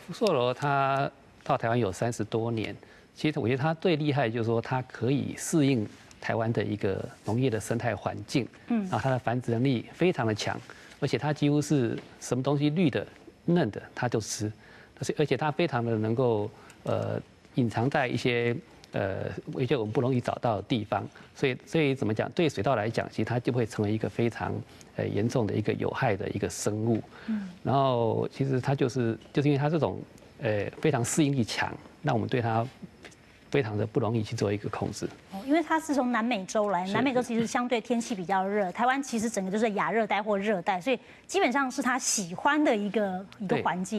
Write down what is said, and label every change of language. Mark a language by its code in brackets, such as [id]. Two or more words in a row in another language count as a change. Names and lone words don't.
[zh] 福壽螺它到台灣有30多年，其實我覺得它最厲害就是說它可以適應台灣的一個農業的生態環境，然後它的繁殖能力非常的強，而且它幾乎是什麼東西綠的、嫩的它就吃，而且它非常的能夠隱藏在一些我們不容易找到的地方，所以怎麼講？對水稻來講，其實它就會成為一個非常嚴重的一個有害的一個生物。然後其實它就是因為它這種非常適應力強，那我們對它非常的不容易去做一個控制。因為它是從南美洲來，南美洲其實相對天氣比較熱，台灣其實整個就是亞熱帶或熱帶，所以基本上是它喜歡的一個環境。